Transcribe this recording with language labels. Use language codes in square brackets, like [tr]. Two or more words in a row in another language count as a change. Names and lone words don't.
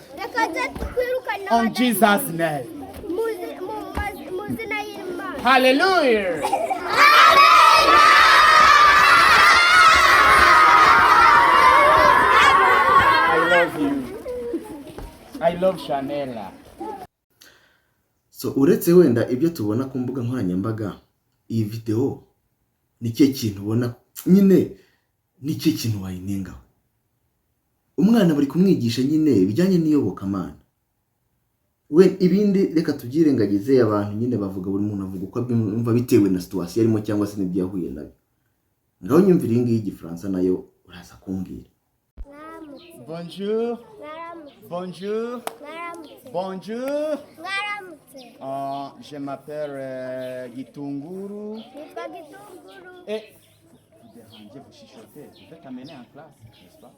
[en] On Jesus' name. Hallelujah. I love you. I love Shanela. [rw] So uretse wenda ibyo tubona ku mbuga nkoranyambaga, iyi video ni cyo kintu ubona nyine ni cyo kintu wayinenga. Umwana bari kumwigisha nyine bijyanye n'iyobokamana. We ibindi reka tubyirengagize, abantu nyine bavuga buri muntu avuga uko abyumva bitewe na situation arimo cyangwa se n'ibyo yahuye nabyo. Ngaho nyumvira iyi ngiyi y'Igifaransa nayo uraza kumbwira. [fr] Bonjour. Bonjour. Bonjour. Je m'appelle Gitunguru. Et vous chuchotez, vous êtes amené en classe, n'est-ce pas?